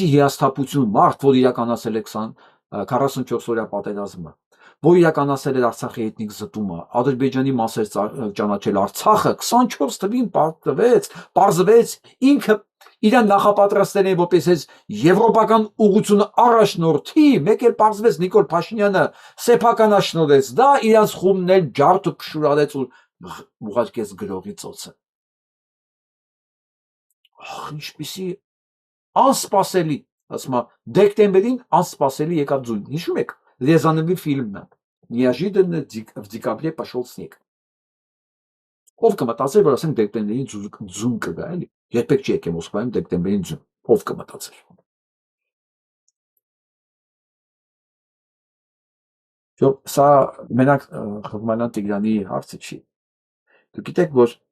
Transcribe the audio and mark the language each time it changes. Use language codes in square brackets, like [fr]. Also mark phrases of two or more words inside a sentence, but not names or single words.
[hy] հիասթափություն, մարդ, որ իրականացել է 44 օրյա պատերազմը, որ իրականացել էր Արցախի էթնիկ զտումը, Ադրբեջանի մասեր ճանաչել Արցախը, 24 թվականին պարզվեց ինքը իրան նախապատրաստել են որպես եվրոպական ուղղությունը առաջնորդի, մեկ էլ պարզվեց Նիկոլ Փաշինյանը սեփականաշնորհեց դա, իրանց խումբն էլ ջարդը փշուրարեց ու ուղարկեց գրողի ծոցը։ Ինչպիսի անսպասելի, ասում եմ, դեկտեմբերին անսպասելի եկավ ձուն։ Հիշում եք Ռեզանովի ֆիլմն է, [ru] Неожиданно в декабре пошел снег։ [hy] Ով կմտածեր, որ ասենք դեկտեմբերին ձուն կգա, էլի։ Երբեք չի եկել Մոսկվայում դեկտեմբերին ձուն։ Ով կմտածեր։ Սա մենակ Խզմալյան Տիգրանի հարցը չի։ Դուք գիտեք, որ